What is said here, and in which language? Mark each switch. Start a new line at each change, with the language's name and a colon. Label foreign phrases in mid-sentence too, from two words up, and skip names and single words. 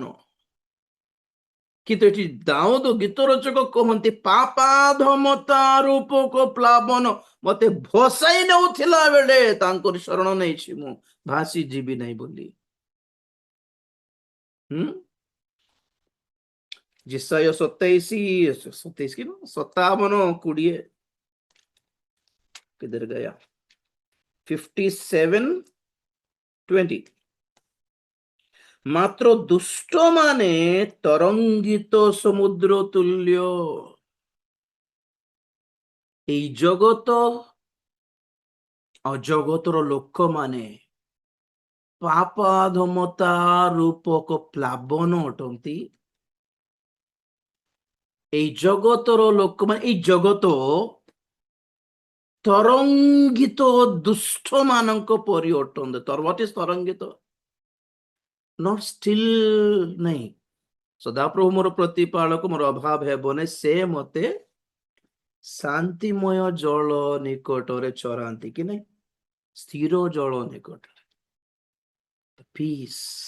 Odia: କିନ୍ତୁ ଏଠି ଦାଉଦ ଗୀତ ରଚକ କହନ୍ତି ପାପାଧମତା ରୂପକ ପ୍ଲାବନ ମତେ ଭସାଇ ନେଉଥିଲା ବେଳେ ତାଙ୍କର ଶରଣ ନେଇଛି, ମୁଁ ଭାସି ଯିବି ନାହିଁ ବୋଲି। ଯେସାୟ 27 କି 57:20
Hindi: किधर गया?
Odia: 57:20 ମାତ୍ର ଦୁଷ୍ଟ ମାନେ ତରଙ୍ଗିତ ସମୁଦ୍ର ତୁଲ୍ୟ। এই ଜଗତ ଅଜଗତର ଲୋକମାନେ ପାପାଧମତା ରୂପକ ପ୍ଲାବନ ଅଟନ୍ତି। এই ଜଗତର ଲୋକମାନେ, এই ଜଗତ ତରଙ୍ଗିତ ଦୁଷ୍ଟ ମାନଙ୍କ ପରି ଅଟନ୍ତି।
English: what is ତରଙ୍ଗିତ? not still ନାହିଁ।
Odia: ସଦାପ୍ରଭୁ ମୋର ପ୍ରତିପାଳକ, ମୋର ଅଭାବ ହେବ ନାହିଁ, ସେ ମତେ ଶାନ୍ତିମୟ ଜଳ ନିକଟରେ ଚରାନ୍ତି କି ନାଇଁ, ସ୍ଥିର ଜଳ ନିକଟରେ, ପିସ୍।